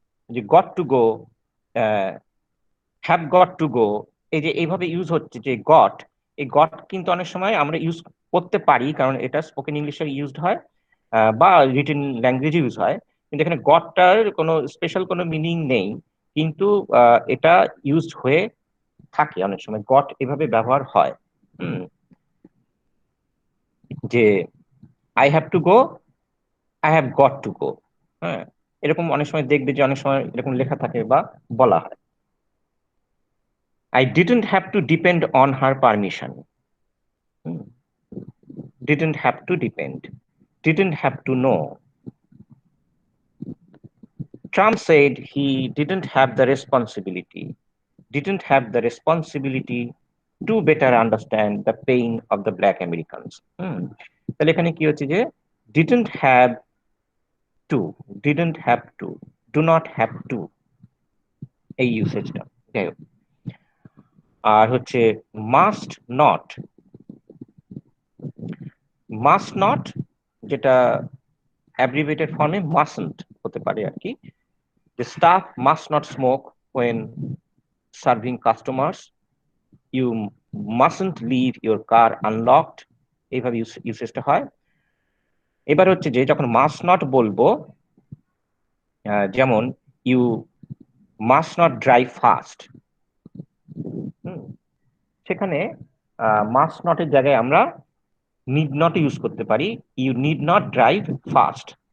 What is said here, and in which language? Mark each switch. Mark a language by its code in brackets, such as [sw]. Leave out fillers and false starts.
[bn] যে got to go, have got to go, এই যে এইভাবে ইউজ হচ্ছে যে গট, এই গট কিন্তু অনেক সময় আমরা ইউজ করতে পারি কারণ এটা স্পোকেন ইংলিশে ইউজড হয় বা রিটেন ল্যাঙ্গুয়েজে ইউজ হয়, কিন্তু এখানে গটটার কোনো স্পেশাল কোনো মিনিং নেই, কিন্তু এটা ইউজড হয়ে থাকে অনেক সময়, গট এভাবে ব্যবহার হয়। [en] যে I have to go, I have got to go. হ্যাঁ, [bn] এরকম অনেক সময় দেখবে যে অনেক সময় এরকম লেখা থাকে বা বলা হয়। [en] I didn't have to depend on her permission. Didn't have to depend. Didn't have to know. Trump said he didn't have the responsibility. Didn't have the responsibility to better understand the pain of the black Americans. [bn] তাহলে এখানে কি হচ্ছে যে [en] didn't have to, didn't have to, do not have to, [bn] এই ইউসেজটা। যাই হোক, আর হচ্ছে must not, must not যেটা অ্যাব্রিভিয়েটেড ফর্মে মাস্টন্ট হতে পারে আর কি। [en] The staff must not smoke when serving customers. You mustn't leave your car unlocked. [bn] এইভাবে ইউসেজটা হয়। এবার হচ্ছে যে যখন মাস্ট নট বলবো, যেমন [en] you must not drive fast, [bn] সেখানে মাস্ট নটের জায়গায় আমরা নিড নট ইউজ করতে পারি, [en] You need not drive fast.